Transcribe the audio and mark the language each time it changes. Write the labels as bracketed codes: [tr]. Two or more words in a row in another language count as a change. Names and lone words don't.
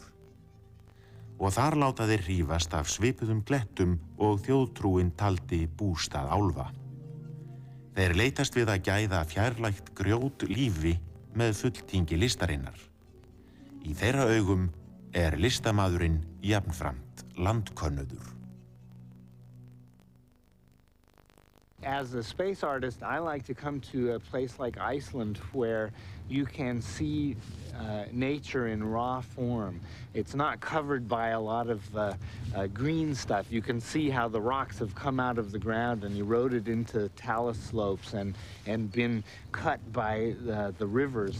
[is] Og þar láta þeir hrífast af svipuðum klettum og þjóðtrúin taldi bústað álfa. Þeir leitast við að gæða fjarlægt grjót lífi með fulltingi listarinnar. Í þeirra augum listamaðurinn jafnframt landkönnuður. [en] As a space artist, I like to come to a place like Iceland where you can see nature in raw form. It's not covered by a lot of green stuff. You can see how the rocks have come out of the ground and eroded into talus slopes and been cut by the rivers.